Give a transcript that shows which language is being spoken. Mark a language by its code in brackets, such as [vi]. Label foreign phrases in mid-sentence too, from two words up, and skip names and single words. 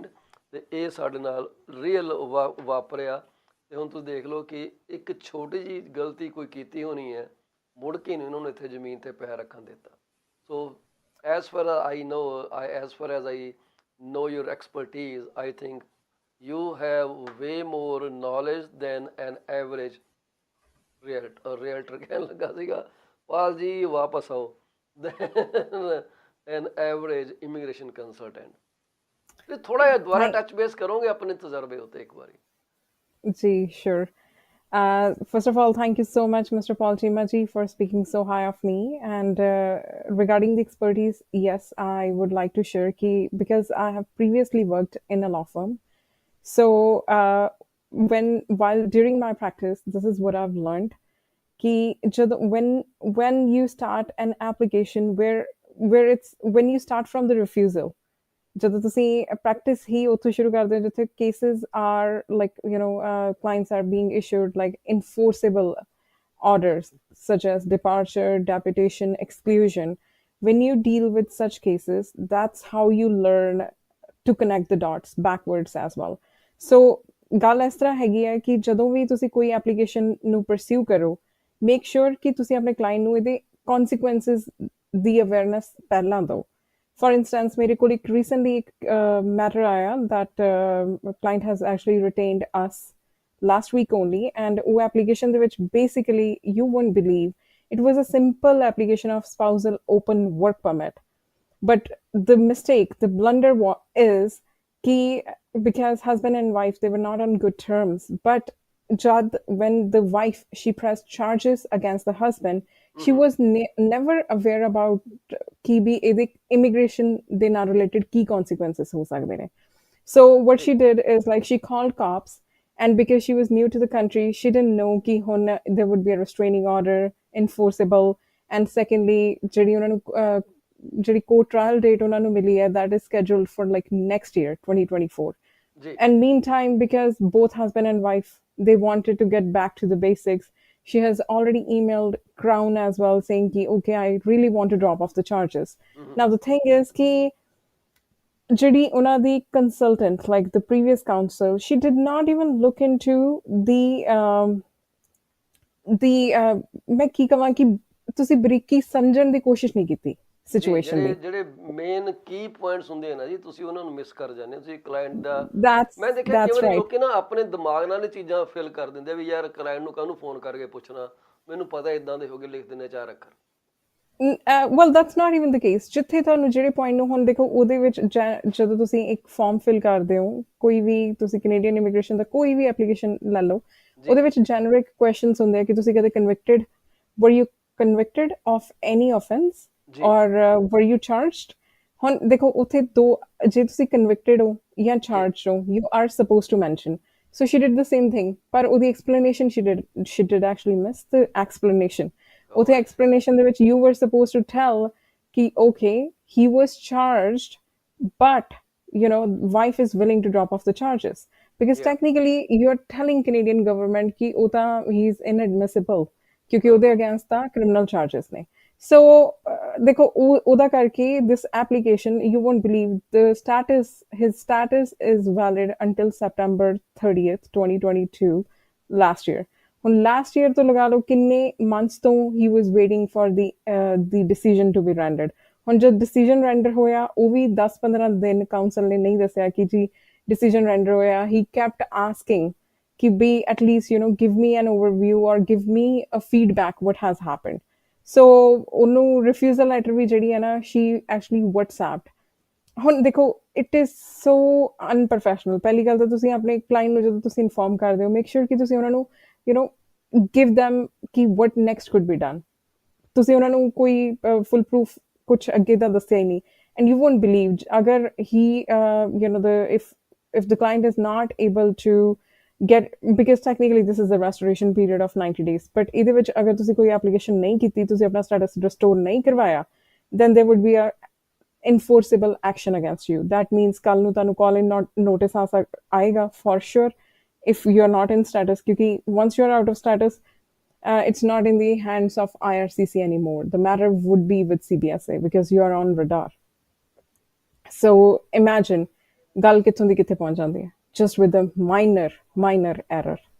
[pa] ਤੇ ਇਹ ਸਾਡੇ ਨਾਲ ਰੀਅਲ ਵਾਪਰਿਆ। ਤੇ ਹੁਣ ਤੁਸੀਂ ਦੇਖ ਲਓ ਕਿ ਇੱਕ ਛੋਟੀ ਜਿਹੀ ਗਲਤੀ ਕੋਈ ਕੀਤੀ ਹੋਣੀ ਹੈ, ਮੁੜ ਕੇ ਨਹੀਂ ਉਹਨਾਂ ਨੂੰ ਇੱਥੇ ਜ਼ਮੀਨ 'ਤੇ ਪੈਰ ਰੱਖਣ ਦਿੱਤਾ। [en] So as far as I know your expertise, I think you have way more knowledge than an average realtor [pa] ਕਹਿਣ ਲੱਗਾ ਸੀਗਾ ਪਾਲ ਜੀ ਵਾਪਸ ਆਓ, [en] than an average immigration consultant। [pa] ਤੇ ਥੋੜਾ ਜਿਹਾ ਦੁਬਾਰਾ [en] touch base [pa] ਕਰੋਗੇ ਆਪਣੇ ਤਜਰਬੇ ਉੱਤੇ ਇੱਕ ਵਾਰੀ ਜੀ? [en] Sure. First of all, thank you so much, Mr. Paul Chimaji, for speaking so high of me. And regarding the expertise, yes, I would like to share key, because I have previously worked in a law firm. So while during my practice, this is what I've learned. When you start an application when you start from the refusal, [pa] ਜਦੋਂ ਤੁਸੀਂ ਪ੍ਰੈਕਟਿਸ ਹੀ ਉੱਥੋਂ ਸ਼ੁਰੂ ਕਰਦੇ ਹੋ ਜਿੱਥੇ [en] cases are like clients are being issued like enforceable orders such as departure, deputation, exclusion. When you deal with such cases, that's how you learn to connect the dots backwards as well. [pa] So ਗੱਲ ਇਸ ਤਰ੍ਹਾਂ ਹੈਗੀ ਹੈ ਕਿ ਜਦੋਂ ਵੀ ਤੁਸੀਂ ਕੋਈ ਐਪਲੀਕੇਸ਼ਨ ਨੂੰ ਪਰਸਿਊ ਕਰੋ [en] make sure [pa] ਕਿ ਤੁਸੀਂ ਆਪਣੇ ਕਲਾਇੰਟ ਨੂੰ ਇਹਦੇ ਕੌਨਸੀਕੁਐਂਸਿਸ ਦੀ ਅਵੇਅਰਨੈਸ ਪਹਿਲਾਂ ਦਿਓ [en] for instance [pa] ਮੇਰੇ ਕੋਲ ਇੱਕ recently ਇੱਕ matter ਆਇਆ [en] that client has actually retained us last week only and [pa] ਉਹ application ਦੇ ਵਿੱਚ [en] basically you won't believe it was a simple application of spousal open work permit but the mistake the blunder is ki because husband and wife they were not on good terms but jad when the wife she pressed charges against the husband she was never aware about [pa] ਕਿ ਭੀ ਇਮੀਗ੍ਰੇਸ਼ਨ ਦੇ ਨਾ ਰਿਲੇਟਿਡ ਕੀ ਕੌਨਸੀਕੁਐਂਸਿਸ ਹੋ ਸਕਦੇ ਨੇ [en] so what she did is like she called cops and because she was new to the country she didn't know [pa] ਕਿ ਹੁਣ [en] there would be a restraining order enforceable and secondly [pa] ਜਿਹੜੀ ਉਹਨਾਂ ਨੂੰ ਜਿਹੜੀ court trial date ਉਹਨਾਂ ਨੂੰ ਮਿਲੀ ਹੈ [en] that is scheduled for like next year 2024 and meantime because both husband and wife they wanted to get back to the basics she has already emailed Crown as well saying ki okay I really want to drop off the charges now the thing is ki [pa] ਜਿਹੜੀ ਉਹਨਾਂ ਦੀ [en] consultant like the previous counsel she did not even look into the [pa] ਮੈਂ ਕੀ ਕਹਾਂ ਕਿ ਤੁਸੀਂ ਬਰੀਕੀ ਸਮਝਣ ਦੀ ਕੋਸ਼ਿਸ਼ ਨਹੀਂ ਕੀਤੀ ਸਿਚੁਏਸ਼ਨ ਦੀ ਜਿਹੜੇ [en] main key points [pa] ਹੁੰਦੇ ਨੇ ਜੀ ਤੁਸੀਂ ਉਹਨਾਂ ਨੂੰ ਮਿਸ ਕਰ ਜਾਂਦੇ ਹੋ ਤੁਸੀਂ ਕਲਾਇੰਟ ਦਾ ਮੈਂ ਦੇਖਿਆ [en] that's [pa] ਕਿਵੇਂ [en] right. [pa] ਲੋਕੀ ਨਾ ਆਪਣੇ ਦਿਮਾਗ ਨਾਲ ਇਹ ਚੀਜ਼ਾਂ ਫਿਲ ਕਰ ਦਿੰਦੇ ਵੀ ਯਾਰ ਕਲਾਇੰਟ ਨੂੰ ਕਾਹਨੂੰ ਫੋਨ ਕਰਕੇ ਪੁੱਛਣਾ ਮੈਨੂੰ ਪਤਾ ਇਦਾਂ ਦੇ ਹੋਗੇ ਲਿਖ ਦਿੰਦੇ 4 ਅੱਖਰ [en] well that's not even the case [pa] ਜਿੱਥੇ ਤੁਹਾਨੂੰ ਜਿਹੜੇ ਪੁਆਇੰਟ ਨੂੰ ਹੁਣ ਦੇਖੋ ਉਹਦੇ ਵਿੱਚ ਜਦੋਂ ਤੁਸੀਂ ਇੱਕ ਫਾਰਮ ਫਿਲ ਕਰਦੇ ਹੋ ਕੋਈ ਵੀ ਤੁਸੀਂ [en] Canadian immigration [pa] ਦਾ ਕੋਈ ਵੀ ਐਪਲੀਕੇਸ਼ਨ ਲੈ ਲਓ ਉਹਦੇ ਵਿੱਚ [en] generic questions [pa] ਹੁੰਦੇ ਆ ਕਿ ਤੁਸੀਂ ਕਦੇ ਕਨਵਿਕਟਡ [en] were you convicted of any offense or were you charged [pa] ਹੁਣ ਦੇਖੋ ਉੱਥੇ ਦੋ ਜੇ ਤੁਸੀਂ ਕਨਵਿਕਟਡ ਹੋ ਜਾਂ ਚਾਰਜਡ ਹੋ you [en] are supposed to mention so she did the same thing [pa] ਪਰ ਉਹਦੀ [en] explanation she did actually miss the explanation ਉੱਥੇ explanation [pa] ਦੇ ਵਿੱਚ [en] you were supposed to tell ਕਿ okay he was charged but wife is willing to drop off the charges because technically you're telling Canadian government ਕਿ [pa] ਉਹ ਤਾਂ [en] he's inadmissible [pa] ਕਿਉਂਕਿ ਉਹਦੇ ਅਗੇਂਸਟ ਤਾਂ ਕ੍ਰਿਮੀਨਲ ਚਾਰजेस ਨੇ ਸੋ ਦੇਖੋ ਉਹਦਾ ਕਰਕੇ [en] this application you won't believe the status his status is valid until September 30th 2022 last year ਹੁਣ last year [pa] ਤੋਂ ਲਗਾ ਲਓ ਕਿੰਨੇ months ਤੋਂ [en] he was waiting for the decision to be rendered [pa] ਹੁਣ ਜਦ [en] decision render [pa] ਹੋਇਆ ਉਹ ਵੀ 10-15 ਦਿਨ ਕਾਉਂਸਲ ਨੇ ਨਹੀਂ ਦੱਸਿਆ ਕਿ ਜੀ [en] decision render [pa] ਹੋਇਆ [en] he kept asking ki be at least give me an overview or give me a feedback what has happened so [pa] ਉਹਨੂੰ [en] refusal letter [pa] ਵੀ ਜਿਹੜੀ ਹੈ ਨਾ [en] she actually whatsapped [pa] ਹੁਣ ਦੇਖੋ [en] it is so unprofessional [pa] ਪਹਿਲੀ ਗੱਲ ਤਾਂ ਤੁਸੀਂ ਆਪਣੇ ਕਲਾਇੰਟ ਨੂੰ ਜਦੋਂ ਤੁਸੀਂ ਇਨਫੋਰਮ ਕਰਦੇ ਹੋ [en] make sure [pa] ਕਿ ਤੁਸੀਂ ਉਹਨਾਂ ਨੂੰ [en] give them [pa] ਕਿ [en] what next could be done [pa] ਤੁਸੀਂ ਉਹਨਾਂ ਨੂੰ ਕੋਈ [en] full proof [pa] ਕੁਝ ਅੱਗੇ ਦਾ ਦੱਸਿਆ ਹੀ ਨਹੀਂ [en] and you won't believe [pa] ਅਗਰ he [en] if the client is not able to get because technically this is the restoration period of 90 days but [pa] ਇਹਦੇ ਵਿੱਚ ਅਗਰ ਤੁਸੀਂ ਕੋਈ ਐਪਲੀਕੇਸ਼ਨ ਨਹੀਂ ਕੀਤੀ ਤੁਸੀਂ ਆਪਣਾ ਸਟੇਟਸ ਰਿਸਟੋਰ ਨਹੀਂ ਕਰਵਾਇਆ [en] then there would be a enforceable action against you that means [pa] ਕੱਲ ਨੂੰ ਤੁਹਾਨੂੰ [en] call in notice ਆਏਗਾ for sure if you're not in status ਕਿਉਂਕਿ once you're out of status it's not in the hands of IRCC anymore the matter would be with CBSA because you are on radar so imagine [pa] ਗੱਲ ਕਿੱਥੋਂ ਦੀ ਕਿੱਥੇ ਪਹੁੰਚ ਜਾਂਦੀ ਹੈ [en] just with a minor error